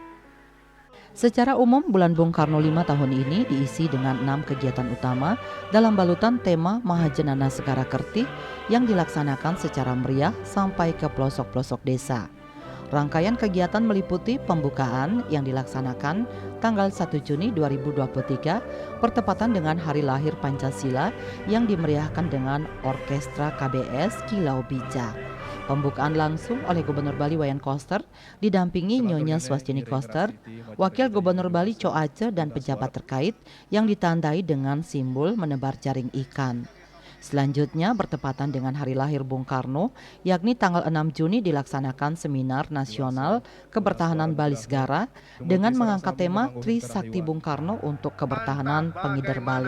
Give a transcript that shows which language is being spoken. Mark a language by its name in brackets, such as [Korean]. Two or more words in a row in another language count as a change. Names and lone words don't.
[Indonesian] Secara umum, Bulan Bung Karno 5 tahun ini diisi dengan 6 kegiatan utama dalam balutan tema Mahajanana Segara Kerti yang dilaksanakan secara meriah sampai ke pelosok-pelosok desa. Rangkaian kegiatan meliputi pembukaan yang dilaksanakan tanggal 1 Juni 2023 bertepatan dengan hari lahir Pancasila yang dimeriahkan dengan orkestra KBS Kilau Bija. Pembukaan langsung oleh Gubernur Bali Wayan Koster didampingi Nyonya Swastini Koster, Wakil Gubernur Bali Co Aceh dan pejabat terkait yang ditandai dengan simbol menebar jaring ikan. Selanjutnya bertepatan dengan hari lahir Bung Karno, yakni tanggal 6 Juni dilaksanakan Seminar Nasional Kebertahanan Bali Segara dengan mengangkat tema Tri Sakti Bung Karno untuk Kebertahanan Pengidar Bali.